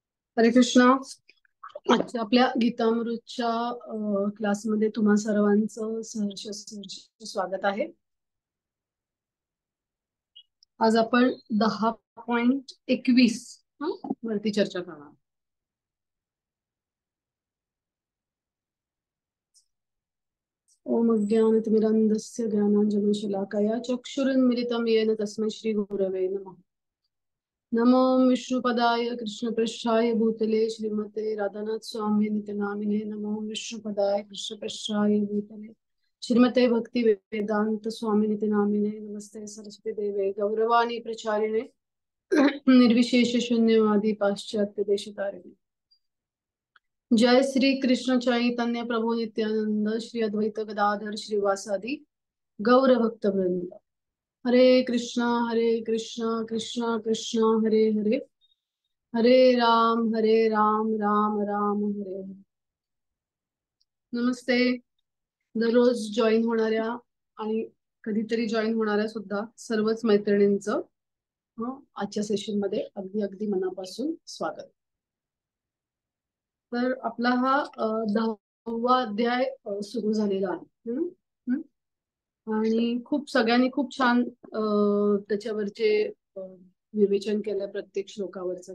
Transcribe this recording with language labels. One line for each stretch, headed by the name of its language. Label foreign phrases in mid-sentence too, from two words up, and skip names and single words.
Marathi: हरे कृष्णा. आजच्या आपल्या गीतामृतच्या क्लासमध्ये तुम्हा सर्वांचं सहर्ष स्वागत आहे. आज आपण 10.21 वरती चर्चा करणार.
Sanskrit: ओम अज्ञानतिमिरन्धस्य ज्ञानाञ्जनशलाकया चक्षुरुन्मिलितं येन तस्मै श्रीगुरवे नमः. नमो विष्णुपदाय कृष्णपृष्ठाय भूतले श्रीमते राधानाथ स्वामी नित्य नामिने. नमो विष्णुपदाय कृष्णपृष्ठाय भूतले श्रीमते भक्ति वेदांत स्वामी नित्य नामिने. नमस्ते सरस्वती देवे गौरवाणी प्रचारिणे निर्विशेष शून्यवादी पाश्चात्य देशतारिणे. जय श्री कृष्ण चैतन्य प्रभु नित्यानंद श्री अद्वैत गदाधर श्रीवासादि गौर भक्त वृंद. हरे कृष्णा कृष्णा कृष्णा हरे हरे, हरे राम राम राम हरे हरे.
Marathi: नमस्ते. दररोज जॉईन होणाऱ्या आणि कधीतरी जॉईन होणाऱ्या सुद्धा सर्वच मैत्रिणींचं आजच्या सेशन मध्ये अगदी अगदी मनापासून स्वागत. तर आपला हा 10वा अध्याय सुरू झालेला आहे आणि सगळ्यांनी खूप छान त्याच्यावरचे विवेचन केलं प्रत्येक श्लोकावरचं.